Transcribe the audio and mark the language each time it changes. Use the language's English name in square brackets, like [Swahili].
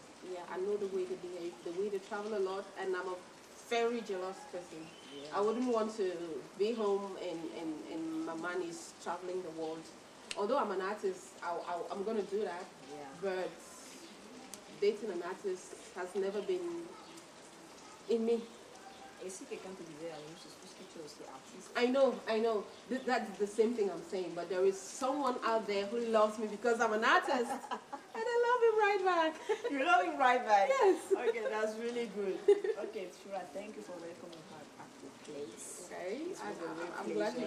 [English] Yeah, I know the way they behave, the way they travel a lot, and I'm a very jealous person. Yeah. I wouldn't want to be home and my man is traveling the world. Although I'm an artist, I'm going to do that. Yeah. But dating an artist has never been in me. [French] Et si quelqu'un te disait la même chose, puisque tu es aussi artiste? [English] I know. That's the same thing I'm saying. But there is someone out there who loves me because I'm an artist. And I love him right back. You love him right back? Yes. Okay, that's really good. Okay, SHURA, thank you for welcoming her. place. Okay, It was a real I'm glad you